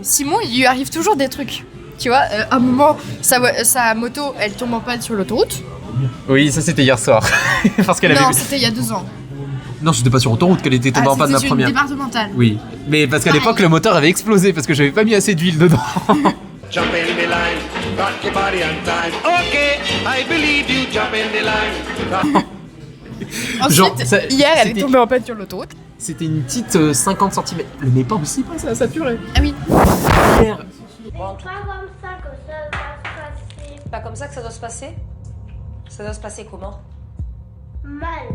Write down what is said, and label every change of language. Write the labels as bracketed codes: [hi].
[fr] Simon, il lui arrive toujours des trucs. Tu vois, à un moment, sa moto, elle tombe en panne sur l'autoroute. Oui, ça c'était hier soir. Parce qu'elle Non, c'était il y a 2 ans. Non, c'était pas sur autoroute qu'elle était tombée en panne la première. C'était une départementale. Oui, mais parce qu'à l'époque, le moteur avait explosé parce que j'avais pas mis assez d'huile dedans. [en] Jump in the line, rock your body on time. Okay, I believe you, jump in the line. [fr] Ensuite, Genre, hier, elle est tombée en panne sur l'autoroute. C'était une petite 50 cm. Mais pas aussi, pas ça a saturé. Ah oui. Hier. Pas comme ça que ça va se passer. Pas comme ça que ça doit se passer? Ça doit se passer comment? Mal.